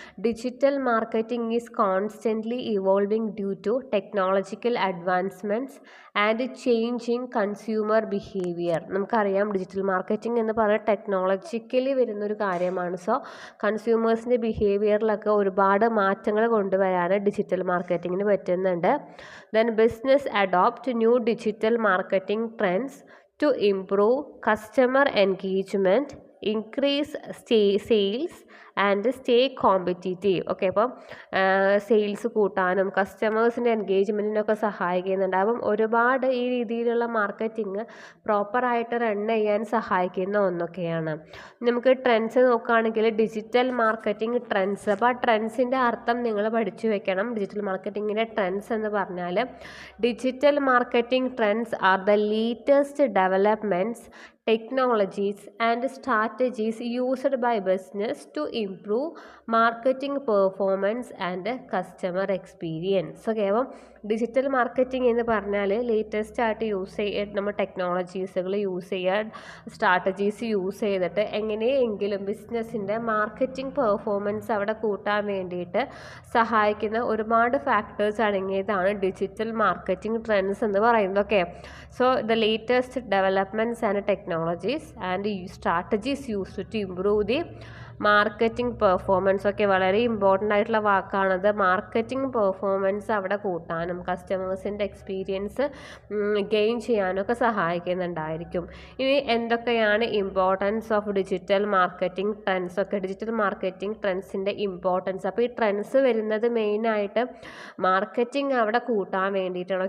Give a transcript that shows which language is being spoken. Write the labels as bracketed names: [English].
[English] Digital marketing is constantly evolving due to technological advancements and changing consumer behaviour. [Malayalam] നമുക്കറിയാം digital marketing എന്ന് പറഞ്ഞാൽ technologically വരുന്നൊരു കാര്യമാണ്. കൺസ്യൂമേഴ്സിൻ്റെ ബിഹേവിയറിലൊക്കെ ഒരുപാട് മാറ്റങ്ങൾ കൊണ്ടുവരാൻ ഡിജിറ്റൽ മാർക്കറ്റിങ്ങിന് പറ്റുന്നുണ്ട്. [English] Then business adopt new digital marketing trends to improve customer engagement, increase sales and stay competitive. [Malayalam] അപ്പം സെയിൽസ് കൂട്ടാനും കസ്റ്റമേഴ്സിൻ്റെ എൻഗേജ്മെൻറ്റിനൊക്കെ സഹായിക്കുന്നുണ്ട്. അപ്പം ഒരുപാട് ഈ രീതിയിലുള്ള മാർക്കറ്റിംഗ് പ്രോപ്പറായിട്ട് റൺ ചെയ്യാൻ സഹായിക്കുന്ന ഒന്നൊക്കെയാണ്. നമുക്ക് ട്രെൻഡ്സ് നോക്കുകയാണെങ്കിൽ ഡിജിറ്റൽ മാർക്കറ്റിംഗ് ട്രെൻഡ്സ്, അപ്പോൾ ആ ട്രെൻഡ്സിൻ്റെ അർത്ഥം നിങ്ങൾ പഠിച്ചു വെക്കണം. ഡിജിറ്റൽ മാർക്കറ്റിങ്ങിൻ്റെ ട്രെൻഡ്സ് എന്ന് പറഞ്ഞാൽ [English] Digital marketing trends are the latest developments, technologies and strategies used by business to improve marketing performance and customer experience. [Malayalam] അപ്പം ഡിജിറ്റൽ മാർക്കറ്റിംഗ് എന്ന് പറഞ്ഞാൽ ലേറ്റസ്റ്റ് ആയിട്ട് നമ്മൾ ടെക്നോളജീസുകൾ യൂസ് ചെയ്യുക, സ്ട്രാറ്റജീസ് യൂസ് ചെയ്തിട്ട് എങ്ങനെയെങ്കിലും ബിസിനസ്സിൻ്റെ മാർക്കറ്റിംഗ് പെർഫോമൻസ് അവിടെ കൂട്ടാൻ വേണ്ടിയിട്ട് സഹായിക്കുന്ന ഒരുപാട് ഫാക്ടേഴ്സ് അടങ്ങിയതാണ് ഡിജിറ്റൽ മാർക്കറ്റിംഗ് ട്രെൻഡ്സ് എന്ന് പറയുന്നത്. [English] Okay, the latest developments and technologies and strategies used to improve the marketing performance. [Malayalam] ഒക്കെ വളരെ ഇമ്പോർട്ടൻ്റ് ആയിട്ടുള്ള വാക്കാണത്. മാർക്കറ്റിംഗ് പെർഫോമൻസ് അവിടെ കൂട്ടാനും കസ്റ്റമേഴ്സിൻ്റെ എക്സ്പീരിയൻസ് ഗെയിൻ ചെയ്യാനൊക്കെ സഹായിക്കുന്നുണ്ടായിരിക്കും. ഇനി എന്തൊക്കെയാണ് [English] Importance of digital marketing trends? [Malayalam] ഒക്കെ ഡിജിറ്റൽ മാർക്കറ്റിംഗ് ട്രെൻഡ്സിൻ്റെ ഇമ്പോർട്ടൻസ്. അപ്പോൾ ഈ ട്രെൻഡ്സ് വരുന്നത് മെയിനായിട്ട് മാർക്കറ്റിംഗ് അവിടെ കൂട്ടാൻ വേണ്ടിയിട്ടാണ്.